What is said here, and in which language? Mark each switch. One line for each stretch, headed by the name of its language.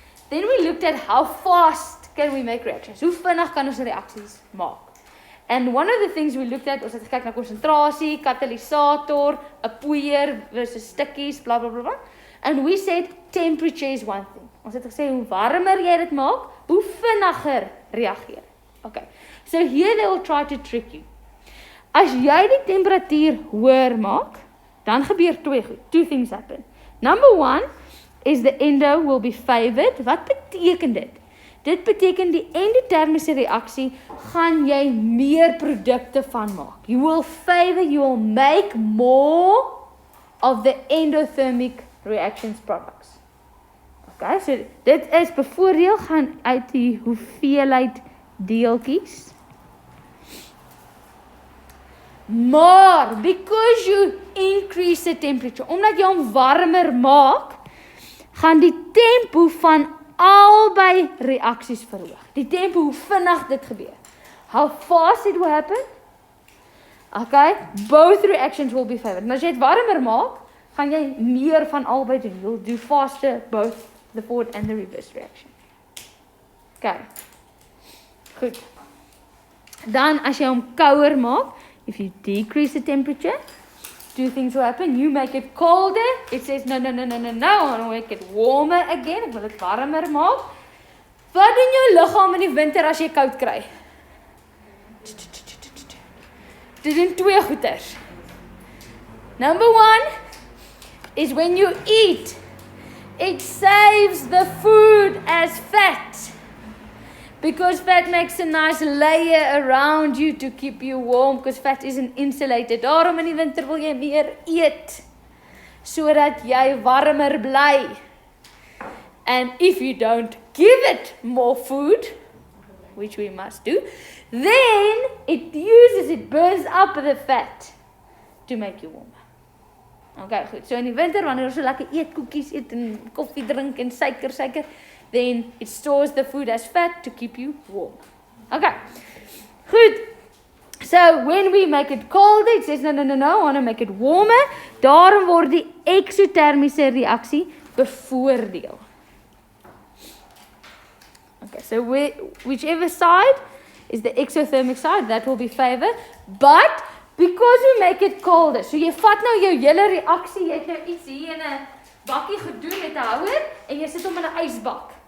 English: Then we looked at how fast can we make reactions.
Afrikaans: Hoe vinnig kan ons reaksies maak?
English: And one of the things we looked at,
Afrikaans: ons het gekyk na konsentrasie, katalysator, 'n poeier versus stukkies, bla bla bla bla.
English: And we said temperature is one thing.
Afrikaans: Ons het gesê hoe warmer jy dit maak, hoe vinniger reageer. Okay.
English: So here they will try to trick you.
Afrikaans: As jy die temperatuur hoër maak, dan gebeur
English: two things happen. Number one is the endo will be favored.
Afrikaans: Wat beteken dit? Dit beteken die endotermiese reaksie gaan jy meer produkte van maak.
English: You will make more of the endothermic reactions products.
Afrikaans: Okay, so dit is bevoordeel gaan uit die hoeveelheid deeltjies. Maar
English: because you increase the temperature,
Afrikaans: omdat jy hom warmer maak, gaan die tempo van albei reaksies verhoog. Die tempo hoe vinnig dit gebeur.
English: How fast it will happen?
Afrikaans: Okay,
English: both reactions will be favored.
Afrikaans: En as jy dit warmer maak, gaan jy meer van albei doen.
English: You'll do faster both the forward and the reverse reaction. Okay.
Afrikaans: Goed. Dan as jy hom kouer maak,
English: if you decrease the temperature, two things will happen. You make it colder. It says, no, I want to make it warmer again.
Afrikaans: Ek wil dit warmer maak. Wat doen jou liggaam in die winter as jy koud kry? Dit doen twee goeters.
English: Number one is when you eat, it saves the food as fat. Because fat makes a nice layer around you to keep you warm, because fat isn't insulated.
Afrikaans: Daarom in die winter wil jy meer eet, sodat jy warmer bly.
English: And if you don't give it more food, which we must do, then it burns up the fat to make you warmer.
Afrikaans: Okay, goed. So in die winter, wanneer ons so lekker eet, koekies eet en koffie drink en suiker,
English: then it stores the food as fat to keep you warm. Okay, good. So when we make it colder, it says, no, I want to make it warmer.
Afrikaans: Daarom word die exothermiese reaksie bevoordeel.
English: Okay, so whichever side is the exothermic side, that will be favored. But because we make it colder,
Afrikaans: so jy vat nou jou hele reaksie, jy het nou iets hier in 'n bakkie gedoen met 'n houer en jy sit hom in 'n ysbak.